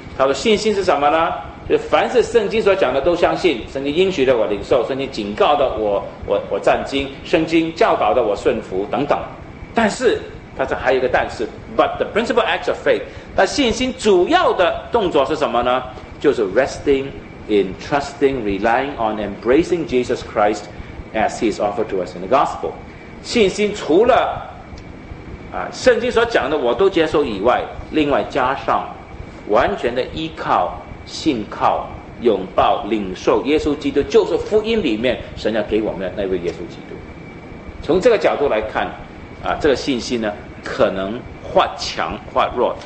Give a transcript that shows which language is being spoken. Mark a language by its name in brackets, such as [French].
[Chinese] 他说信心是什么呢？就是凡是圣经所讲的都相信，圣经应许的我领受，圣经警告的我战兢，圣经教导的我顺服等等。但是他说还有一个但是， [English] But the principal act of faith， [Chinese] 但信心主要的动作是什么呢？就是 [English] resting in trusting, relying on, embracing Jesus Christ as He is offered to us in the gospel。 [Chinese] 信心除了圣经所讲的我都接受以外，另外加上完全的依靠、信靠、拥抱、领受耶稣基督，就是福音里面神要给我们的那位耶稣基督。从这个角度来看这个信心呢可能或强或弱。